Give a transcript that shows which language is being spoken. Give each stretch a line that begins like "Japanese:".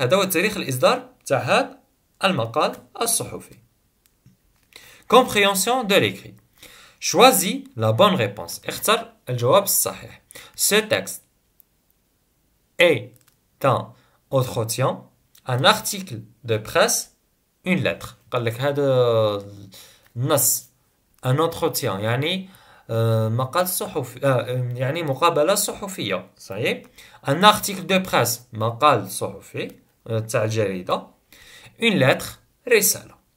Arabic: هذا هو تاريخ الإصدار تاع هاد المقال الصحفي.
French: Compréhension de l'écrit. Choisis la bonne réponse.
Arabic: اختر الجواب الصحيح.
French: Ce texte est un entretien, un article de presse, une lettre.
Arabic: قال لك هذا النص
French: un entretien
Arabic: يعني مقال صحفي يعني مقابلة صحفية. صحيح.
French: un article de presse
Arabic: مقال صحفي تاع الجريدة.
French: une lettre رسالة.